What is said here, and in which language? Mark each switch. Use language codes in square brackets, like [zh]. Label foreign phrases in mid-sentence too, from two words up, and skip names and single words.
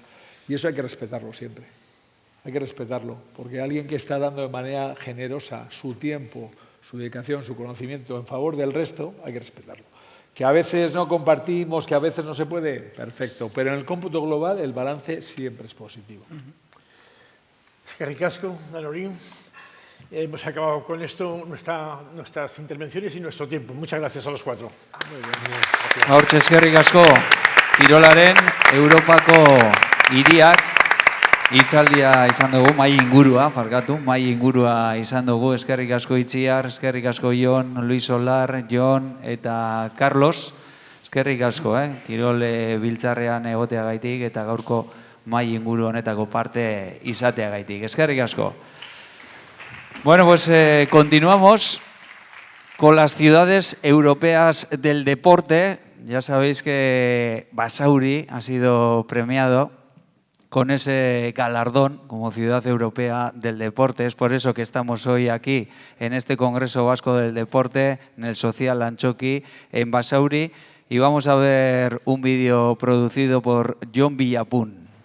[es] Y eso hay que respetarlo siempre. Hay que respetarlo, porque alguien que está dando de manera generosa su tiempo, su dedicación, su conocimiento en favor del resto, hay que respetarlo. Que a veces no compartimos, que a veces no se puede, perfecto. Pero en el cómputo global el balance siempre es positivo. [eu] Eskerrik asko, Danorín. [es] Hemos acabado con esto nuestras intervenciones y nuestro tiempo. Muchas gracias a los cuatro. Muy bien. [eu] Hortxe, eskerrik asko, kirolaren Europako hiriak hitzaldia izan dugu, mahai ingurua izan dugu. Eskerrik asko Itziar, eskerrik asko Jon, Luis Solar, Jon eta Carlos. Eskerrik asko, kirol biltzarrean egoteagaitik eta gaurko mahai inguru honetako parte izateagaitik. Eskerrik asko. [es] Bueno, pues continuamos con las ciudades europeas del deporte. Ya sabéis que Basauri ha sido premiado con ese galardón como ciudad europea del deporte. Es por eso que estamos hoy aquí en este Congreso Vasco del Deporte, en el Social Antxoki, en Basauri, y vamos a ver un vídeo producido por Jon Villapun.